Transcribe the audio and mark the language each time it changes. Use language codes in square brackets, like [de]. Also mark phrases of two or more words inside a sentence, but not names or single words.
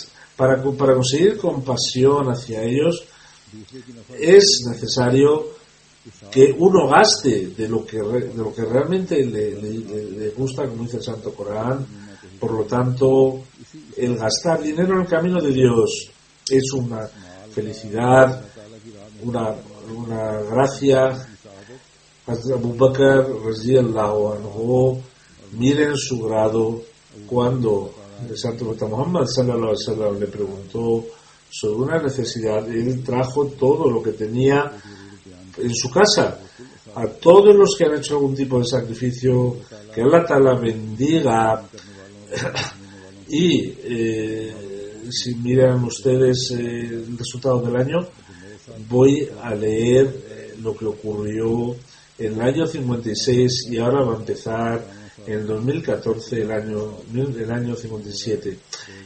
[es] Para conseguir compasión hacia ellos es necesario que uno gaste de lo que realmente le gusta, como dice el Santo Corán. Por lo tanto, el gastar dinero en el camino de Dios es una felicidad, una gracia. [ar] أبو بكر رضي الله عنه, [es] miren su grado cuando el Santo Profeta Muhammad [ar] صلى الله عليه وسلم [es] le preguntó sobre una necesidad. Él trajo todo lo que tenía en su casa. A todos los que han hecho algún tipo de sacrificio, que Allah Ta'ala bendiga. Y si miran ustedes el resultado del año, voy a leer lo que ocurrió en el año 56, y ahora va a empezar en el 2014, el año 57.